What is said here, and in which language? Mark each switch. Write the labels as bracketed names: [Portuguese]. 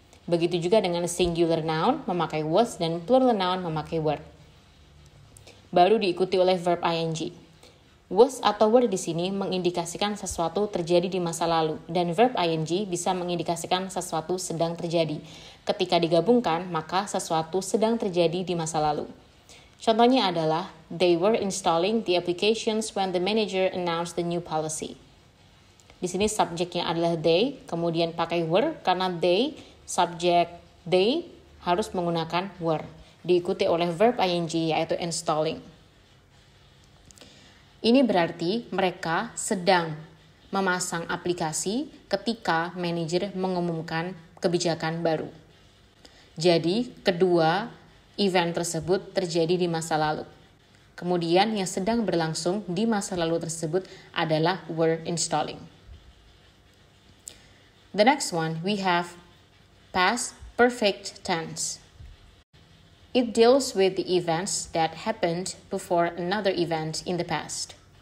[Indonesian] Begitu juga dengan singular noun memakai was dan plural noun memakai were. Baru diikuti oleh verb ing. Was atau were di sini mengindikasikan sesuatu terjadi di masa lalu dan verb ing bisa mengindikasikan sesuatu sedang terjadi. Ketika digabungkan, maka sesuatu sedang terjadi di masa lalu. Contohnya adalah, [English] they were installing the applications when the manager announced the new policy. [Indonesian] Di sini subjeknya adalah they, kemudian pakai were, karena they, subjek they, harus menggunakan were. Diikuti oleh verb ing, yaitu installing. Ini berarti mereka sedang memasang aplikasi ketika manajer mengumumkan kebijakan baru. Jadi, kedua event tersebut terjadi di masa lalu. Kemudian yang sedang berlangsung di masa lalu tersebut adalah were installing. [English] The next one, we have past perfect tense. It deals with the events that happened before another event in the past.